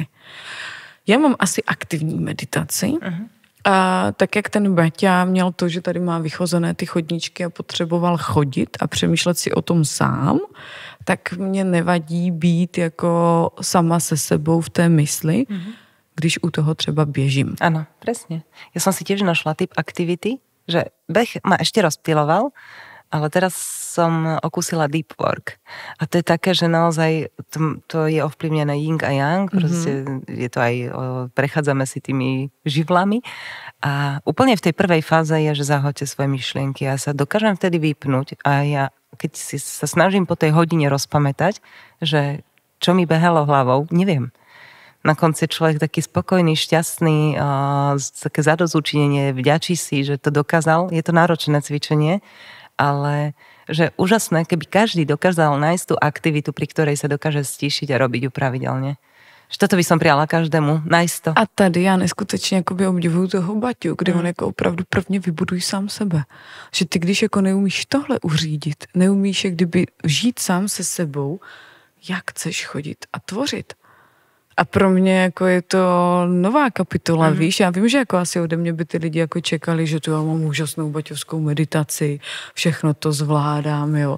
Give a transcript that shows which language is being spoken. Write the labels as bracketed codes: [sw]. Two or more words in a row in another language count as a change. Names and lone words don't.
[cs] Já mám asi aktivní meditaci, a tak jak ten Baťa měl to, že tady má vychozené ty chodníčky a potřeboval chodit a přemýšlet si o tom sám, tak mě nevadí být jako sama se sebou v té mysli, když u toho třeba běžím. [sk] Áno, presne. Ja som si tiež našla typ aktivity, že beh ma ešte rozptyloval, ale teraz som okúsila [en] deep work. [sk] A to je také, že naozaj to je ovplyvnené yin a yang, proste je to aj, prechádzame si tými živlami. A úplne v tej prvej fáze je, že zahoďte svoje myšlienky. Ja sa dokážem vtedy vypnúť a ja, keď si sa snažím po tej hodine rozpamätať, že čo mi behalo hlavou, neviem. Na konci je človek taký spokojný, šťastný, také zadosťučinenie, vďačí si, že to dokázal. Je to náročné cvičenie, ale že úžasné, keby každý dokázal nájsť tú aktivitu, pri ktorej sa dokáže stíšiť a robiť ju pravidelne. Že toto by som prijala každému, nájsť to. [cs] A tady já neskutečně jakoby obdivuju toho Baťu, kdy on jako opravdu prvně vybuduj sám sebe. Že ty, když jako neumíš tohle uřídit, neumíš jak kdyby žít sám se sebou, jak chceš chodit a tvořit. A pro mě jako je to nová kapitola, víš, já vím, že jako asi ode mě by ty lidi jako čekali, že tu já mám úžasnou baťovskou meditaci, všechno to zvládám, jo.